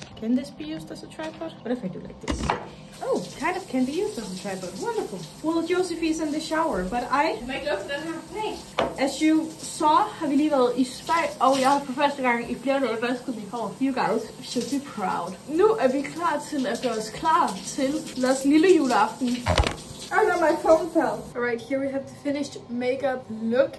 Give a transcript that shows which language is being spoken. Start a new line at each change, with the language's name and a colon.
English: Can this be used as a tripod? What if I do like this? Oh, kind of can be used as a tripod. Wonderful. Well, Josephine's in the shower, but as you saw,
Danish: har vi lige været i spejl, og jeg har for første gang i flere dage vasket mit hår.
English: You guys should be proud.
Danish: Nu er vi klar til at gøre os klar til vores lille juleaften.
English: Oh no, my phone fell. Alright, here we have the finished makeup look.